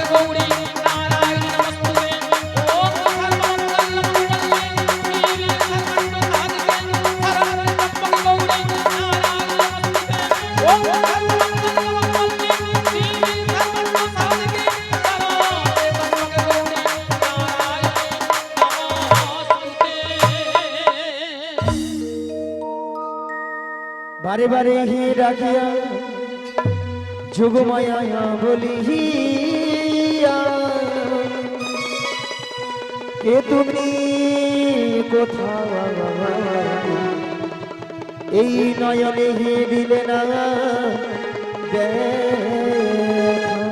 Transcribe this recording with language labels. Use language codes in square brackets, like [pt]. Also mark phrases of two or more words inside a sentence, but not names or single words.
[sa] গৌরী নারায়ণী নমস্তুতে ওম সর্বমঙ্গলমঙ্গলে শিবে সর্বার্থসাধিকে শরণ্যে ত্র্যম্বকে গৌরী নারায়ণী নমস্তুতে ওম সর্বমঙ্গলমঙ্গলে শিবে সর্বার্থসাধিকে শরণ্যে ত্র্যম্বকে গৌরী নারায়ণী নমস্তুতে। [bn] বারে বারে হে ডাকিয়া যোগমায়া বলিয়া কে তুমি কোথায় এই নয়নে হে দিলে না দেখা।